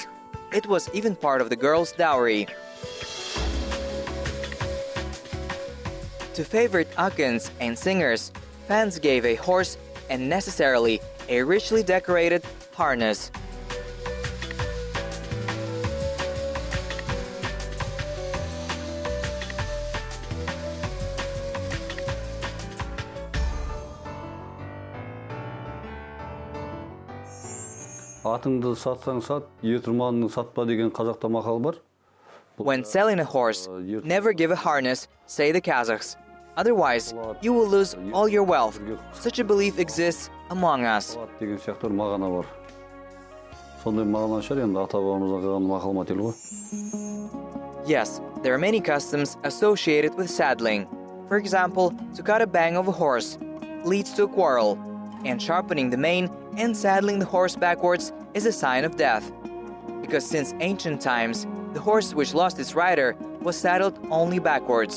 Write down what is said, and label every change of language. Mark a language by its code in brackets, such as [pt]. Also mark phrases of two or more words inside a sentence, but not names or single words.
[en] It was even part of the girl's dowry. To favorite akans and singers, fans gave a horse and necessarily a richly decorated harness. [kk] Атыңды сатсаң сат, ертұрманыңды сатпа деген қазақта мақал бар. [en] When selling a horse, never give a harness, say the Kazakhs. Otherwise, you will lose all your wealth. Such a belief exists among us. [kk] Деген сияқты бір мағына бар. Сондай мағына шығар енді ата-бабамыздан қалған мақал мәтел ғой. [en] Yes, there are many customs associated with saddling. For example, to cut a bang of a horse leads to a quarrel, and sharpening the mane and saddling the horse backwards is a sign of death. Because since ancient times, the horse which lost its rider was saddled only backwards.